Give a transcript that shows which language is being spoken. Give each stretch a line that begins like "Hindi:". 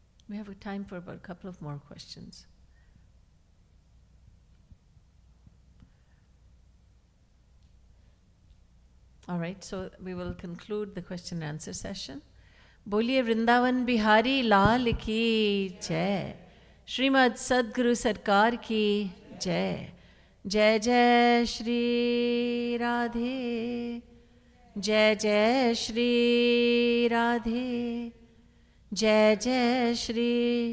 English: We have time for about a couple of more questions. All right, so we will conclude the question and answer session.
Hindi: बोलिए वृंदावन बिहारी लाल की जय. श्रीमद् सद्गुरु सरकार की जय. जय जय श्री राधे. जय जय श्री राधे. जय जय श्री